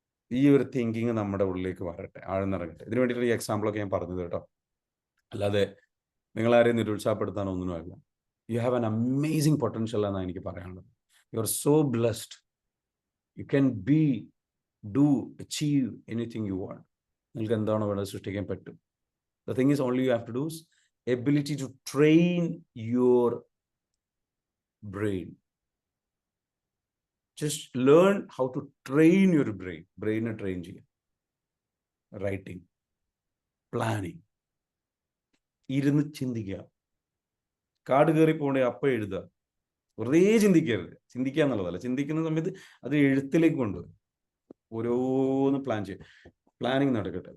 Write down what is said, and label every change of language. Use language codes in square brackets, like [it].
[ml] ഈ ഒരു തിങ്കിങ് നമ്മുടെ ഉള്ളിലേക്ക് വരട്ടെ, ആഴ്ന്നിറങ്ങട്ടെ. ഇതിന് വേണ്ടിയിട്ട് ഈ എക്സാമ്പിളൊക്കെ ഞാൻ പറഞ്ഞത് കേട്ടോ, അല്ലാതെ നിങ്ങളാരെയും നിരുത്സാഹപ്പെടുത്താനോ ഒന്നുമല്ല. [en] you have an amazing potential [ml] എന്നാണ് എനിക്ക് പറയാനുള്ളത്. [en] You are so blessed. You can do achieve anything you want. [ml] നിങ്ങൾക്ക് എന്താണോ വേണ്ടത് സൃഷ്ടിക്കാൻ പറ്റും. [en] The thing is, only you have to do is ability to train your brain. Just learn how to train your brain. [ml] Brain train ചെയ്യാം. Writing, planning, ഇരുന്ന് ചിന്തിക്കുക. കാട് കയറി പോകണേ അപ്പം എഴുതുക. വെറുതെ ചിന്തിക്കരുത്. ചിന്തിക്കുക എന്നുള്ളതല്ല, ചിന്തിക്കുന്ന സമയത്ത് അത് എഴുത്തിലേക്ക് കൊണ്ടുവരും. ഓരോന്ന് പ്ലാൻ ചെയ്യുക. പ്ലാനിങ് നടക്കട്ടെ.